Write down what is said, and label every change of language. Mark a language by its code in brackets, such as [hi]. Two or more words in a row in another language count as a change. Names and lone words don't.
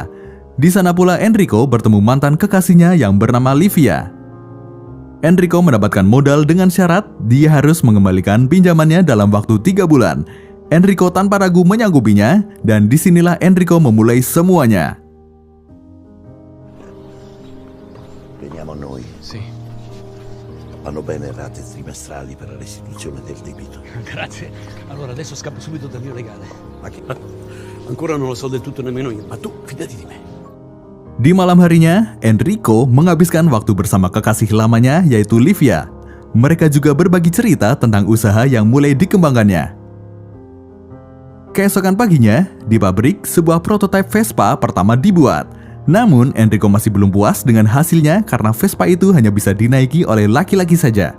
[id] Di sana pula Enrico bertemu mantan kekasihnya yang bernama Livia. Enrico mendapatkan modal dengan syarat dia harus mengembalikan pinjamannya dalam waktu 3 bulan. Enrico tanpa ragu menyanggupinya dan disinilah Enrico memulai semuanya. [it] Veniamo a noi. Sì. Vanno bene rate trimestrali per la restituzione del debito. Grazie. Allora adesso scappo subito dal mio legale. Ma che... Ancora non lo so del tutto nemmeno io, ma tu fidati di me. [id] Di malam harinya, Enrico menghabiskan waktu bersama kekasih lamanya yaitu Livia. Mereka juga berbagi cerita tentang usaha yang mulai dikembangkannya. Keesokan paginya, di pabrik, sebuah prototipe Vespa pertama dibuat. Namun, Enrico masih belum puas dengan hasilnya karena Vespa itu hanya bisa dinaiki oleh laki-laki saja.